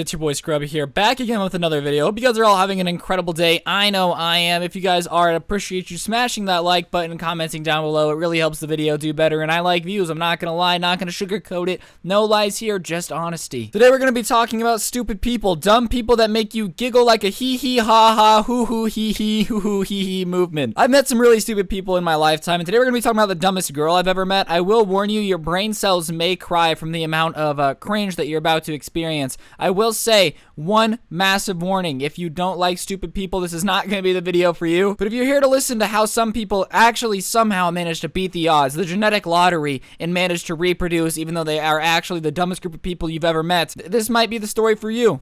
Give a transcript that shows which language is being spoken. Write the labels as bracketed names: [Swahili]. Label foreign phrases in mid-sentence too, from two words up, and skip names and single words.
[English] It's your boy Scrubby here, back again with another video. Hope you guys are all having an incredible day. I know I am. If you guys are, I'd appreciate you smashing that like button and commenting down below. It really helps the video do better, and I like views. I'm not gonna lie, not gonna sugarcoat it. No lies here, just honesty. Today we're gonna be talking about stupid people, dumb people that make you giggle like a hee hee ha ha hoo hoo hee hee hoo hoo hee hee movement. I've met some really stupid people in my lifetime, and today we're gonna be talking about the dumbest girl I've ever met. I will warn you, your brain cells may cry from the amount of cringe that you're about to experience. I will say one massive warning: if you don't like stupid people, this is not going to be the video for you. But if you're here to listen to how some people actually somehow manage to beat the odds, the genetic lottery, and manage to reproduce even though they are actually the dumbest group of people you've ever met, this might be the story for you.